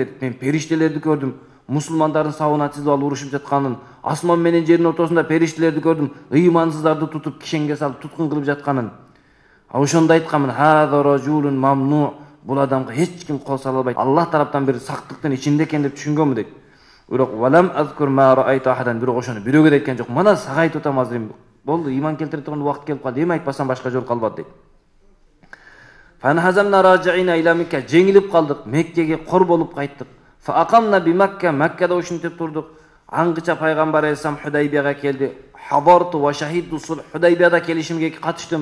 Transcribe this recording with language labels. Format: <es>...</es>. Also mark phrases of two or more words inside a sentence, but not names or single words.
<ky>Мен периштелерди көрдүм. Мусулмандардын сабына тизип алып урушуп жатканын, асман менен жердин ортосунда периштелерди көрдүм, ыймансыздарды тутуп кишенге салып туткун кылып жатканын. Ошондо айтканмын,</ky> <ar>هذا رجل ممنوع,</ar> <ky>бул адамга эч ким кол сала албайт. Аллах тараптан бир сактыктын ичинде экен деп түшүнгөнмү дейт.</ky> <ar>Бирок ولم أذكر ما رأيت أحدا,</ar> <ky>бирок ошону бирөөгө да айткан жок. Мана сага айтып атам азыр. Болду, иман келтире турган убакыт келип калды. Эми айтпасам башка жол калбады дейт.</ky> <ar>فانهزمنا راجعين إلى مكة,</ar> <ky>жеңилип калдык, Меккеге кор болуп кайттык.</ky> <ar>فأقمنا بمكة,</ar> <ky>Маккада ушинтип турдук. Аңгыча пайгамбар алейхиссалам Худайбияга келди.</ky> <ar>حضرت وشهدت الصلح,</ar> <ky>Худайбияда келишимге катыштым.</ky>